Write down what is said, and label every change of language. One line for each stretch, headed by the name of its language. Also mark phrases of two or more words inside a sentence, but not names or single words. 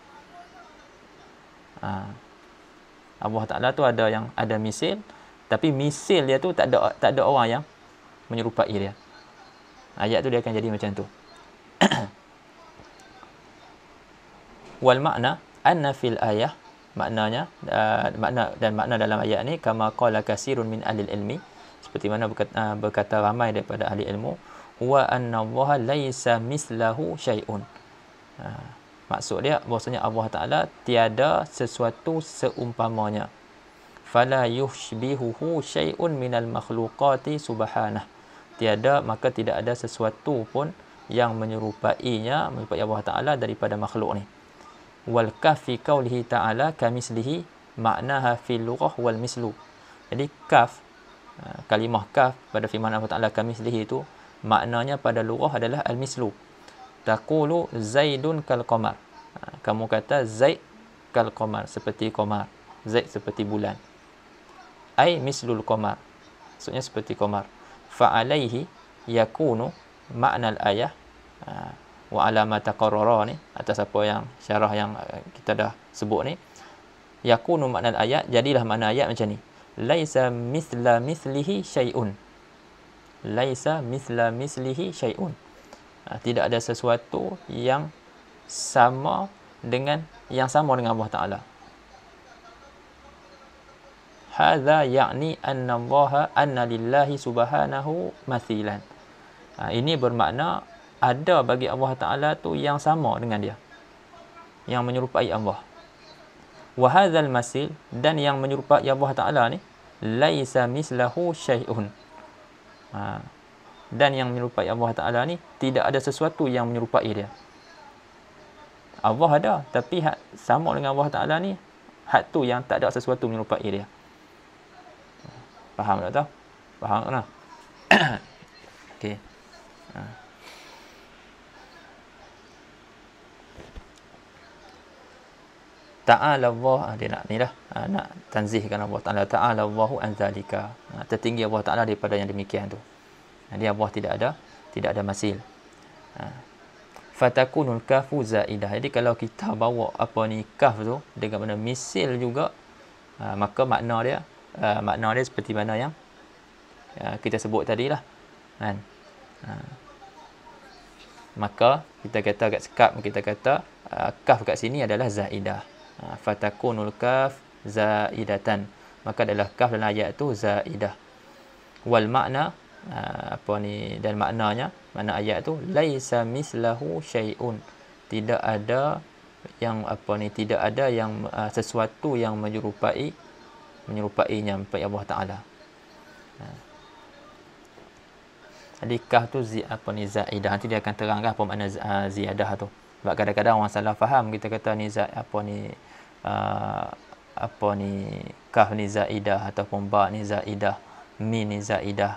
Malay: Allah Ta'ala tu ada misil, tapi misil dia tu tak ada orang yang menyerupai dia. Ayat tu dia akan jadi macam tu.
Arabic: والمعنى أن في الآية,
Malay: maknanya makna dalam ayat ni
Arabic: كما قال كثير من أهل العلم,
Malay: seperti mana berkata ramai daripada ahli ilmu,
Arabic: وأن الله ليس مثله شيء.
Malay: Maksud dia bahasanya Allah Taala tiada sesuatu seumpamanya.
Arabic: فلا يشبهه شيء من المخلوقات سبحانه.
Malay: Maka tidak ada sesuatu pun yang menyerupai Allah Taala daripada makhluk ni.
Arabic: والكاف في قوله تعالى كمثله معناها في اللغة والمثل.
Malay: Jadi kaf, kalimah kaf pada firman Allah Taala kamislihi itu maknanya pada lughah adalah
Arabic: المثل. تقول زيد كالقمر.
Malay: Kamu kata
Arabic: زيد كالقمر,
Malay: seperti qamar. Zaid seperti bulan.
Arabic: أي مثل القمر,
Malay: maksudnya seperti qamar.
Arabic: فعليه يكون معنى الآية. وعلى ما تقرر
Malay: ni, atas apa yang syarah yang kita dah sebut ni,
Arabic: يكون معنى الآية,
Malay: jadilah makna ayat macam ni.
Arabic: ليس مثل مثله شيء. ليس مثل مثله شيء.
Malay: Tidak ada sesuatu yang sama dengan Allah Taala.
Arabic: هذا يعني أن لله سبحانه مثيلا.
Malay: Ini bermakna ada bagi Allah Ta'ala tu yang sama dengan dia, yang menyerupai Allah.
Arabic: وهذا المثيل,
Malay: dan yang menyerupai Allah Ta'ala ni,
Arabic: ليس مثله شيء.
Malay: Dan yang menyerupai Allah Ta'ala ni tidak ada sesuatu yang menyerupai dia. Allah ada, tapi hak sama dengan Allah Ta'ala ni, hak tu yang tak ada sesuatu menyerupai dia. Faham tak tahu? Faham tak? Okey.
Arabic: تعالى الله,
Malay: dia nak ni lah, nak tanzihkan Allah Ta'ala.
Arabic: تعالى الله عن ذلك,
Malay: tertinggi Allah Ta'ala daripada yang demikian tu. Dia Allah tidak ada masil.
Arabic: فتكون الكاف زائدة.
Malay: Jadi kalau kita bawa kaf tu dengan mana misil juga, maka makna dia seperti mana yang kita sebut tadi lah, kan? Maka kita kata kat sekap, kita kata kaf kat sini adalah zaidah.
Arabic: فتكون الكاف زائدة,
Malay: maka adalah kaf dalam ayat tu zaidah.
Arabic: والمعنى
Malay: dan maknanya, makna ayat tu
Arabic: ليس مثله شيء,
Malay: tidak ada yang sesuatu yang menyerupainya, menyerupai Allah Taala. Jadi kaf tu zaidah. Nanti dia akan terangkan apa makna ziyadah tu. Sebab kadang-kadang orang salah faham, kita kata ni kaf ni zaidah, ataupun ba ni zaidah, min ni zaidah.